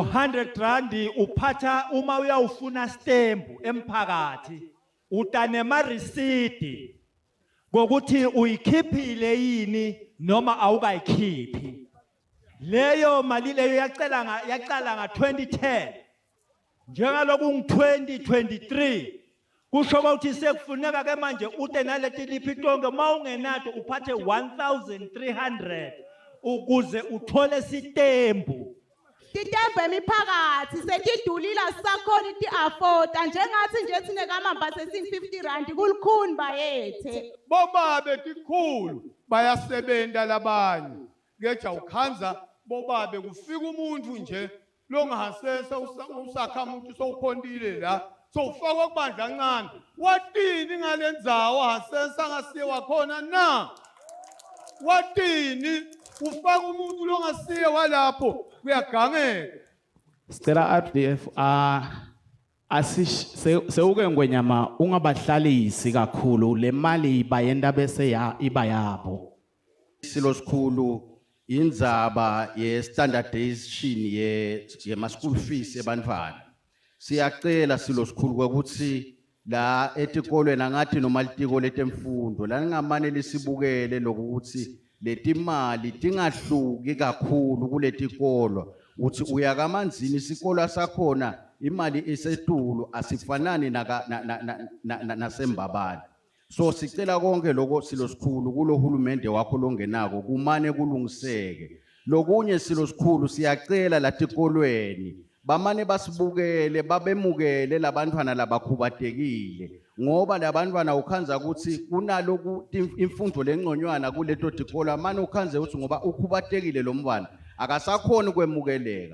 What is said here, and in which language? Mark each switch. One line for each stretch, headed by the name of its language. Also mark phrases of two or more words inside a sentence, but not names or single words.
Swati: 100 rand uphatha uma uyawufuna stembu emphakathi utanema receipt ngokuthi uyikhiphile yini noma awukayikhiphi leyo mali leyo yaqala nga 2010 njengaloku ngi2023 kusho ukuthi sekufuneka ke manje ute naleti liphi tonke mawungenato uphathe 1300 ukuze uthole sitembu titembu emiphakathi setidulila sisakhona ti-afforda njengathi nje sinekamamba sesin-50 rand kulukhuni bayethe bobabe tikhulu bayasebenza labanye ngeja ukhanza bobabe kufika umuntu nje longasesa usakhamuntu sowuphondile la sowufakwa kubandla kancane watini ngalendzawo hasesa ngasiye wakhona na watini ufaka umuntu longasiye walapho kuyagangeka sicela RDF sewuke ngwenyama ungabahlalisi kakhulu le mali bayenda bese iba yabo silo sikhulu indzaba ye-standardization ye-
English: school fees
Swati: ebantfwana siyacela silo sikhulu ukuthi la etikolweni angathi noma litiko letemfundo la ningamane lisibukele lokuthi letimali tingahluki kakhulu kuletikolo uthi uyakamanzini isikolo sakhona imali esetulu asifanani nasembabani so sicela konke lokho silo sikhulu kulohulumende wakho longenako kumane kulungiseke lokunye silo sikhulu siyacela latikolweni bamane basibukele babemukele labantwana labakhubatekile ngoba labantwana ukhanza ukuthi kunaloku imfundo lenconywana kuleto tikolo manje ukhanze ukuthi ngoba ukhubatekile lo mntwana akasakhona ukwemukeleka